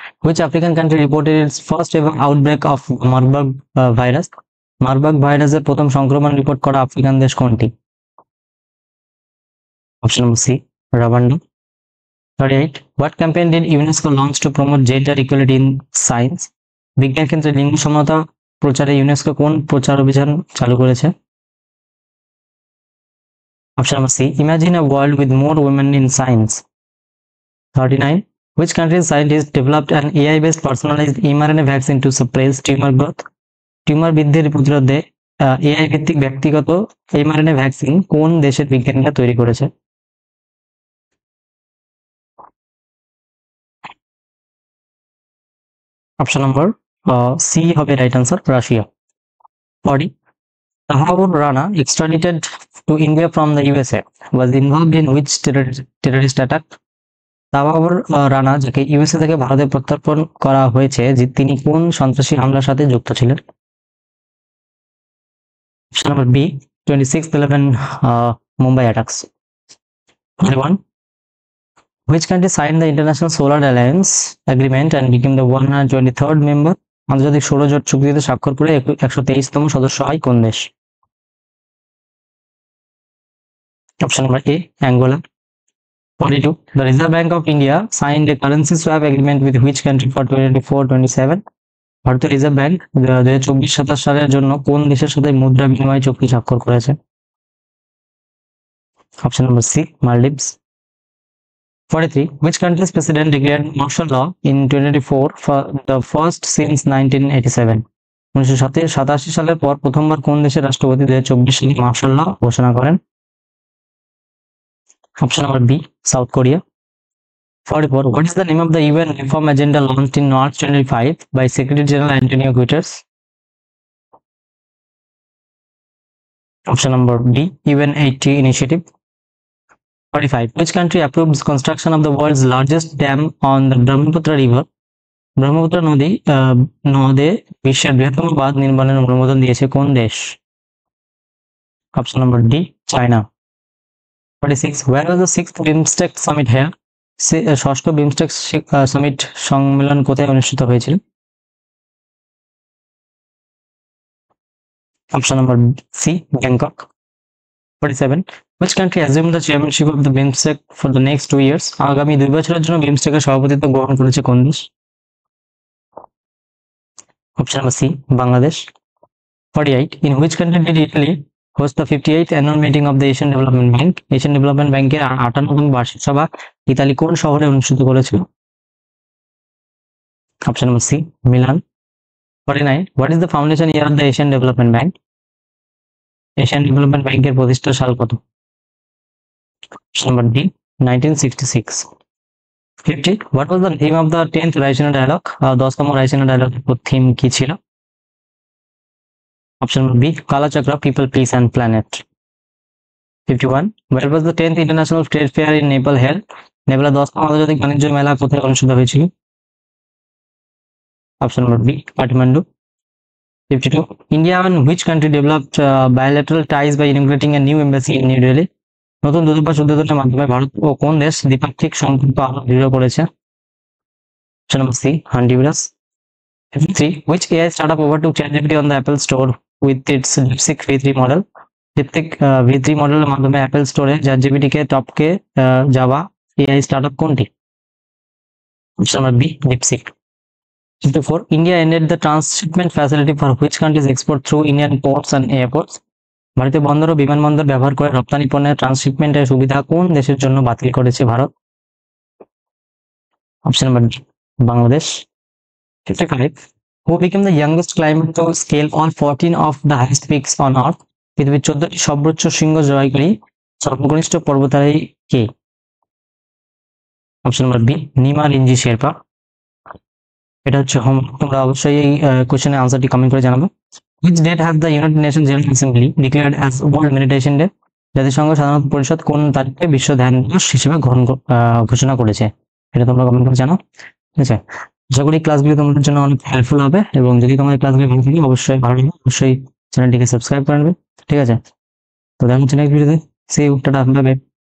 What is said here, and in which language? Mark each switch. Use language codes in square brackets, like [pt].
[en] Which African country reported its first ever outbreak of Marburg virus? [bn] Marburg ভাইরাসের প্রথম সংক্রমণ report করা African দেশ কোনটি? Option number C রাওয়ান্ডা। 38. [en] What campaign did UNESCO launch to promote gender equality in science? [bn] বিজ্ঞান ক্ষেত্রে লিঙ্গ সমতা প্রচারে ইউনেস্কো কোন প্রচার অভিযান চালু করেছে? Option number C [en] Imagine a world with more women in science. [bn] 39. [en] Which country's scientists developed an AI-based personalized mRNA vaccine to suppress tumor growth? [bn] Tumour বৃদ্ধির প্রতিরোধে এআই ভিত্তিক ব্যক্তিগত mRNA ভ্যাকসিন কোন দেশের বিজ্ঞানীরা তৈরি করেছে? অপশন নাম্বার সি হবে right answer Russia. 40. [en] Tahaur Rana, extradited to India from the USA, was involved in which terrorist attack? [bn] তাওয়ার রানা যাকে ইউএসএ থেকে ভারতে প্রত্যর্পণ করা হয়েছে যে তিনি কোন সন্ত্রাসী হামলার সাথে যুক্ত ছিলেন? [en] Option number B 26/11 Mumbai attacks. 41. Which country signed the International Solar Alliance agreement and became the 123rd member? [bn] আন্তর্জাতিক সৌর জোট চুক্তিতে স্বাক্ষর করে 123তম সদস্য হয় কোন দেশ? [en] Option number A Angola. 42. The Reserve Bank of India signed a currency swap agreement with which country for 2024-27? [bn] ভারতীয় রিজার্ভ ব্যাংক 2024-27 সালের জন্য কোন দেশের সাথে মুদ্রা বিনিময় চুক্তি স্বাক্ষর করেছে? [en] Option number C, Maldives. 43. Which country's president declared martial law in 2024 for the first since 1987? [bn] 1987 সালের পর প্রথমবার কোন দেশের রাষ্ট্রপতি 2024 সালে মার্শাল ল ঘোষণা করেন? [en] Option number B, South Korea. 44. What is the name of the UN reform agenda launched in March 25 by Secretary General Antonio Guterres? Option number B, UN 80 initiative. 45. Which country approves construction of the world's largest dam on the Brahmaputra River? [bn] Brahmaputra নদে বিশ্বের বৃহত্তম বাঁধ নির্মাণের অনুমোদন দিয়েছে কোন দেশ? Option number D, China. 46. [en] Where was the 6th BIMSTEC summit held? [bn] ষষ্ঠ বিমস্টেক সামিট সম্মেলন কোথায় অনুষ্ঠিত হয়েছিল? Option number C, Bangkok. 47. [en] Which country assumed the chairmanship of the BIMSTEC for the next 2 years? [bn] আগামী 2 বছরের জন্য বিমস্টেকের সভাপতিত্ব গ্রহণ করেছে কোন দেশ? Option number C, Bangladesh. 48. [en] In which country did Italy host the 58th annual meeting of the Asian Development Bank? [bn] Asian development ব্যাংকের 58তম বার্ষিক সভা ইতালি কোন শহরে অনুষ্ঠিত করেছিল? Option number C, Milan. 49. [en] What is the foundation year of the Asian Development Bank? [bn] Asian development ব্যাংকের প্রতিষ্ঠা সাল কত? Option number D, 1966। 50. [en] What was the name of the 10th Raisina dialogue? [bn] 10তম raisin ডায়ালগের theme কি ছিল? Option number B, কালাচক্র, people, piece and planet. 51. [en] Where was the 10th International Trade Fair in Nepal held? [bn] নেপালে 10তম আন্তর্জাতিক বাণিজ্য মেলা কোথায় অনুষ্ঠিত হয়েছিল? Option number B, Kathmandu. 52. [en] India and which country developed bilateral ties by inaugurating a new embassy in New Delhi? [bn] নতুন দূতাবাস উদ্বোধনের মাধ্যমে ভারত ও কোন দেশ দ্বিপাক্ষিক সম্পর্ক আরো দৃঢ় করেছে? Option number C, Honduras. 53. [en] Which AI startup overtook ChatGPT on the Apple Store with its DeepSeek V3 model? [bn] DeepSeek V3 মডেলের মাধ্যমে অ্যাপেল স্টোরে ChatGPT কে টপকে যাওয়া AI স্টার্টআপ কোনটি? Option number B, DeepSeek। 54. [en] India ended the transshipment facility for which countries export through Indian ports and airports? [bn] ভারতীয় বন্দর ও বিমানবন্দর ব্যবহার করে রপ্তানি পণ্যের ট্রান্সশিপমেন্টের সুবিধা কোন দেশের জন্য বাতিল করেছে Bharat? Option number D, Bangladesh. 55. [en] Who became the youngest climber to scale all 14 of the highest peaks on Earth? [bn] পৃথিবীর 14টি সর্বোচ্চ শৃঙ্গ জয়কারী সর্বকনিষ্ঠ পর্বতারোহী কে? Option number B, Nima রিঞ্জি Sherpa. এটা হচ্ছে হোমওয়ার্ক, তোমরা অবশ্যই এই কোশ্চেনের আনসারটি কমেন্ট করে জানাবে। [en] Which date has the United Nations General Assembly declared as World Meditation Day? [bn] জাতিসংঘ সাধারণ পরিষদ কোন তারিখে বিশ্ব ধ্যান দিবস হিসেবে ঘোষণা করেছে? এটা তোমরা কমেন্ট করে জানাও, ঠিক আছে? আশা করি ক্লাসগুলি তোমাদের জন্য অনেক হেল্পফুল হবে, এবং যদি তোমাদের ক্লাসগুলি ভালো থাকে অবশ্যই চ্যানেলটিকে সাবস্ক্রাইব করে নেবে, ঠিক আছে? তো দেখা হচ্ছে নেক্সট ভিডিওতে। C you, tata, bye bye.